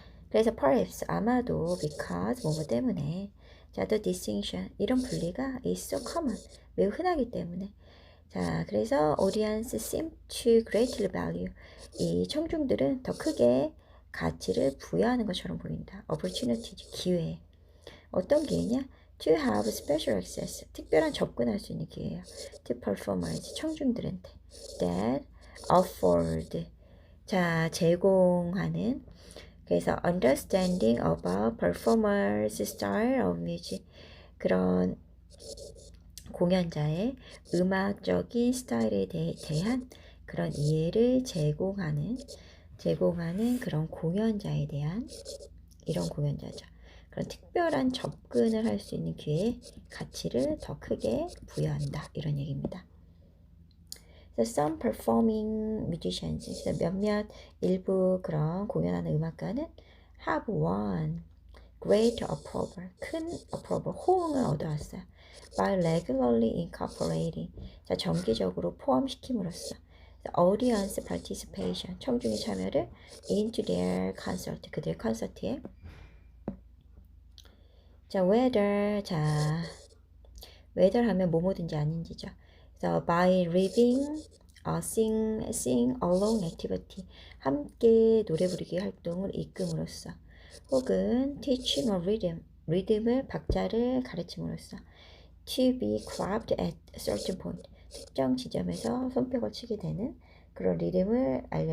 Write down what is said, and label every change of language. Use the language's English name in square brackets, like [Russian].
[Korean] 그래서 [English] perhaps, [Korean] 아마도, [English] because, [Korean] 뭐뭐 때문에, 자, [English] the distinction, [Korean] 이런 분리가 [English] is so common, [Korean] 매우 흔하기 때문에, 자, 그래서 [English] audience seem to greatly value, [Korean] 이 청중들은 더 크게 가치를 부여하는 것처럼 보인다. [English] opportunity, [Korean] 기회. 어떤 기회냐? [English] to have special access, [Korean] 특별한 접근할 수 있는 기회예요. [English] to performers, [Korean] 청중들한테. [English] that afford, [Korean] 자, 제공하는, 그래서 [English] understanding about performers style of music, [Korean] 그런 공연자의 음악적인 스타일에 대한 그런 이해를 제공하는 그런 공연자에 대한, 이런 공연자죠. 그런 특별한 접근을 할 수 있는 기회에 가치를 더 크게 부여한다, 이런 얘기입니다. [English] Some performing musicians, [Korean] 몇몇 일부 그런 공연하는 음악가는 [English] have won great approval, [Korean] 큰 approval, 호응을 얻어왔어요. [English] by regularly incorporating, [Korean] 자, 정기적으로 포함시킴으로써 [English] audience participation, [Korean] 청중의 참여를 [English] into their concert, [Korean] 그들의 콘서트에. 자, whether 하면 뭐뭐든지 아닌지죠. 그래서 [English] by living, sing along activity, [Korean] 함께 노래 부르기 활동을 이끌음으로써, 혹은 [English] teaching a rhythm, [Korean] 리듬을, 박자를 가르침으로써, [English] to be clapped at a certain point, [Korean] 특정 지점에서 손뼉을 치게 되는 그런 리듬을